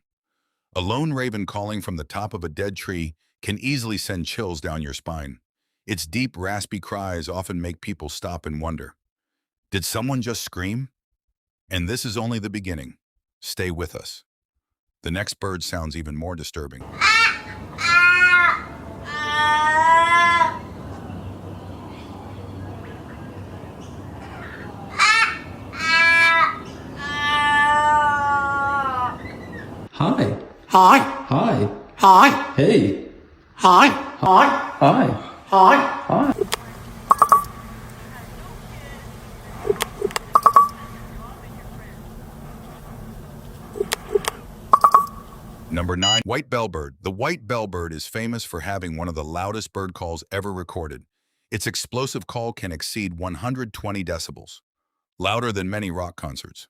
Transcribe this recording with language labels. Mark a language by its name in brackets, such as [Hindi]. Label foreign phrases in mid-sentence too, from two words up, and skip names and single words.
[English] A lone raven calling from the top of a dead tree can easily send chills down your spine. Its deep, raspy cries often make people stop and wonder, did someone just scream? And this is only the beginning. Stay with us. The next bird sounds even more disturbing. Hi. Hi. Hi. Hi. Hey. Hi. Hi. Hi. Hi. Hi. Number 9, white bellbird. The white bellbird is famous for having one of the loudest bird calls ever recorded. Its explosive call can exceed 120 decibels, louder than many rock concerts.